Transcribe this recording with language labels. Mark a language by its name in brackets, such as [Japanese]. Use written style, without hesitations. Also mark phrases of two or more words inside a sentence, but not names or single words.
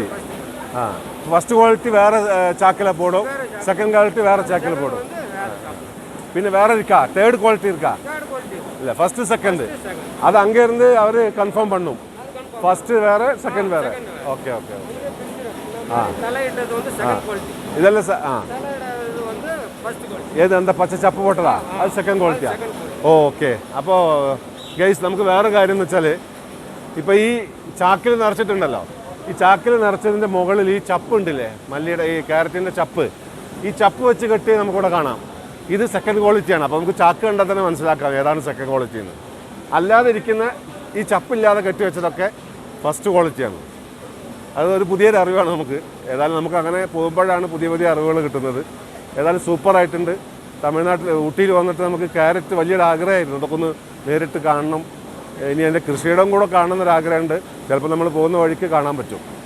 [English] first quality [Tamil] வேறு சாக்கில் போடும், [English] second quality [Tamil] வேறு சாக்கில் போடும். [Malayalam] പിന്നെ വേറെ [Tamil] இருக்கா? [English] third quality [Tamil] இருக்கா? இல்லை, [English] firstu secondu [Tamil] அது அங்கேருந்து அவர் கன்ஃபார்ம் பண்ணும். [Malayalam] ഫസ്റ്റ് വേറെ സെക്കൻഡ് വേറെ [English] okay okay [Malayalam] ആ [Tamil] தலையிட்டது வந்து [English] second quality [Malayalam] ഇതല്ല ആ [Tamil] தலையிடாதது வந்து [English] first quality [Malayalam] ഏത് എന്താ പച്ച ചപ്പ് പൊട്ടതാ അത് [English] second qualitya [Malayalam] ഓക്കെ അപ്പോൾ ഗൈസ് നമുക്ക് വേറെ കാര്യം എന്ന് വെച്ചാൽ ഇപ്പോൾ ഈ ചാക്കിൽ നിറച്ചിട്ടുണ്ടല്ലോ ഈ ചാക്കിൽ നിറച്ചതിൻ്റെ മുകളിൽ ഈ ചപ്പ് ഉണ്ടല്ലേ മല്ലിയുടെ ഈ ക്യാരറ്റിൻ്റെ ചപ്പ് ഈ ചപ്പ് വെച്ച് കെട്ടി നമുക്കിവിടെ കാണാം ഇത് [English] second qualityaanu [Malayalam] അപ്പോൾ നമുക്ക് ചാക്ക് കണ്ടാൽ തന്നെ മനസ്സിലാക്കാം ഏതാണ് [English] second quality [Malayalam] എന്ന് അല്ലാതെ ഇരിക്കുന്ന ഈ ചപ്പില്ലാതെ കെട്ടി വെച്ചതൊക്കെ [English] first qualityaanu [Malayalam] അത് ഒരു പുതിയൊരു അറിവാണ് നമുക്ക് ഏതായാലും നമുക്ക് അങ്ങനെ പോകുമ്പോഴാണ് പുതിയ പുതിയ അറിവുകൾ കിട്ടുന്നത് ഏതായാലും സൂപ്പറായിട്ടുണ്ട് തമിഴ്നാട്ടിൽ ഊട്ടിയിൽ വന്നിട്ട് നമുക്ക് ക്യാരറ്റ് വലിയൊരു ആഗ്രഹമായിരുന്നു അതൊക്കെ ഒന്ന് നേരിട്ട് കാണണം ഇനി എൻ്റെ കൃഷിയിടം കൂടെ കാണണമെന്നൊരാഗ്രഹമുണ്ട് ചിലപ്പോൾ നമ്മൾ പോകുന്ന വഴിക്ക് കാണാൻ പറ്റും